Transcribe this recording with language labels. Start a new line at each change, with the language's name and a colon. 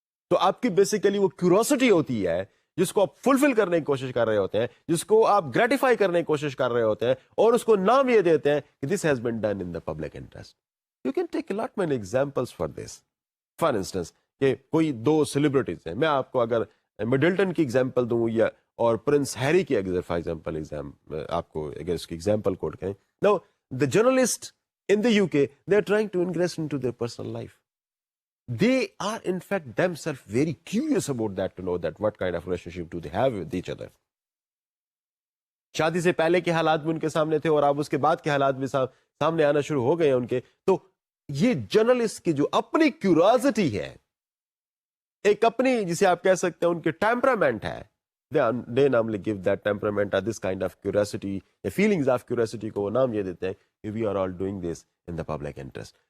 Urdu: تو آپ کی بیسیکلی وہ کیوریوسٹی ہوتی ہے جس کو آپ فلفل کرنے کی کوشش کر رہے ہوتے ہیں, جس کو آپ گریٹیفائی کرنے کی کوشش کر رہے ہوتے ہیں, اور اس کو نام یہ دیتے ہیں کہ
English: This has been done in the public interest. You can take lot many examples for this.
Urdu: For instance کہ کوئی دو سیلیبریٹیز ہیں, میں آپ کو اگر مڈلٹن کی ایگزامپل دوں یا اور پرنس ہیری کی فار ایگزامپل آپ کو اگر اس کی ایگزامپل کوٹ کریں.
English: No the journalist in the UK they are trying to ingress into their personal life. They are in fact themselves very curious about that, to know that what kind of relationship do they have with each other.
Urdu: شادی سے پہلے کے حالات بھی ان کے سامنے تھے اور اب اس کے بعد کے حالات بھی سامنے آنا شروع ہو گئے ہیں ان کے. تو یہ جرنلسٹ کی جو اپنی کیوریوسٹی ہے, ایک اپنی جسے آپ کہہ سکتے ہیں ان کے ٹیمپرامنٹ ہے,
English: they normally give that temperament or this kind of curiosity,
Urdu: the feelings of curiosity کو وہ نام یہ دیتے ہیں کہ
English: we are all doing this in the public interest.